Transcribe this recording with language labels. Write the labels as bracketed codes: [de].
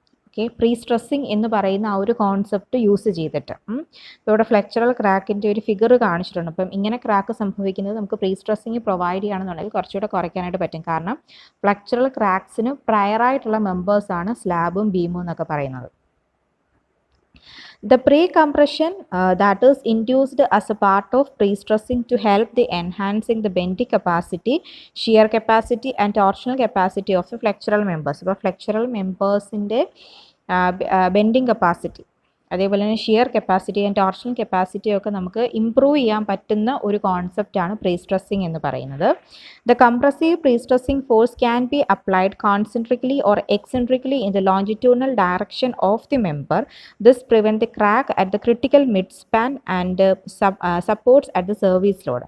[ml] Okay, pre stressing എന്ന് പറയുന്ന ആ ഒരു കോൺസെപ്റ്റ് യൂസ് ചെയ്തിട്ട്. ഇവിടെ ഫ്ലെക്ചറൽ ക്രാക്കിൻ്റെ ഒരു ഫിഗർ കാണിച്ചിട്ടുണ്ട്. അപ്പം ഇങ്ങനെ ക്രാക്ക് സംഭവിക്കുന്നത് നമുക്ക് പ്രീ സ്ട്രെസ്സിങ് പ്രൊവൈഡ് ചെയ്യുകയാണെന്നുണ്ടെങ്കിൽ കുറച്ചുകൂടെ കുറയ്ക്കാനായിട്ട് പറ്റും. കാരണം ഫ്ലെക്ചറൽ ക്രാക്സിന് പ്രയറായിട്ടുള്ള മെമ്പേഴ്സാണ് സ്ലാബും ബീമും എന്നൊക്കെ പറയുന്നത്. [en] The pre-compression that is induced as a part of pre-stressing to help the enhancing the bending capacity, shear capacity and torsional capacity of the flexural members. [ml] അപ്പോൾ ഫ്ലെക്ചറൽ മെമ്പേഴ്സിൻ്റെ ബെൻഡിങ് കപ്പാസിറ്റി അതേപോലെ തന്നെ shear capacity and torsional capacity ഒക്കെ നമുക്ക് improve ചെയ്യാൻ പറ്റുന്ന ഒരു കോൺസെപ്റ്റാണ് pre stressing എന്ന് പറയുന്നത്. [en] The compressive prestressing force can be applied concentrically or eccentrically in the longitudinal direction of the member. This prevent the crack at the critical mid span and supports at the service load.